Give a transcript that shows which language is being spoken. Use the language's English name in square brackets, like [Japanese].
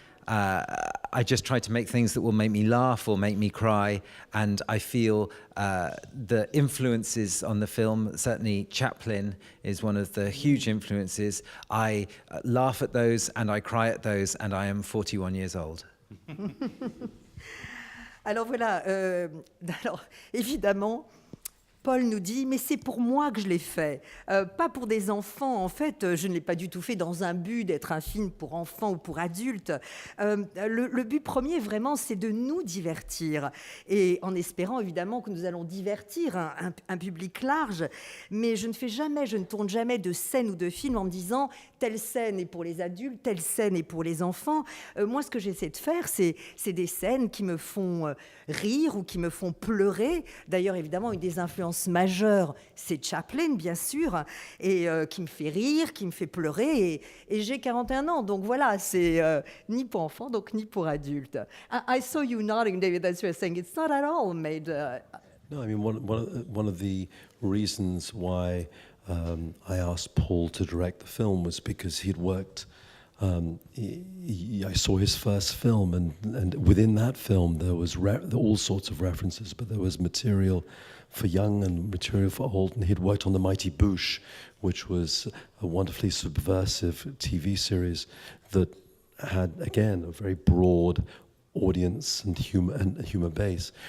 [English] I just try to make things that will make me laugh or make me cry, and I feel the influences on the film, certainly Chaplin is one of the huge influences. I laugh at those and I cry at those, and I am 41 years old. [French] Alors voilà, alors évidemment, Paul nous dit, mais c'est pour moi que je l'ai fait, pas pour des enfants. En fait, je ne l'ai pas du tout fait dans un but d'être un film pour enfants ou pour adultes. Le but premier, vraiment, c'est de nous divertir. Et en espérant, évidemment, que nous allons divertir un public large. Mais je ne tourne jamais de scène ou de film en me disant, telle scène est pour les adultes, telle scène est pour les enfants. Moi, ce que j'essaie de faire, c'est des scènes qui me font rire ou qui me font pleurer. D'ailleurs, évidemment, une des influences majeures, c'est Chaplin, bien sûr, et qui me fait rire, qui me fait pleurer. Et j'ai 41 ans, donc voilà, c'est ni pour enfants, donc ni pour adultes. [English] I saw you nodding, David, as you were saying, it's not at all made... No, I mean, one of the reasons why I asked Paul to direct the film was because he'd worked... I saw his first film, and within that film there was all sorts of references, but there was material for young and material for old, and he'd worked on The Mighty Boosh, which was a wonderfully subversive TV series that had, again, a very broad audience and humor base.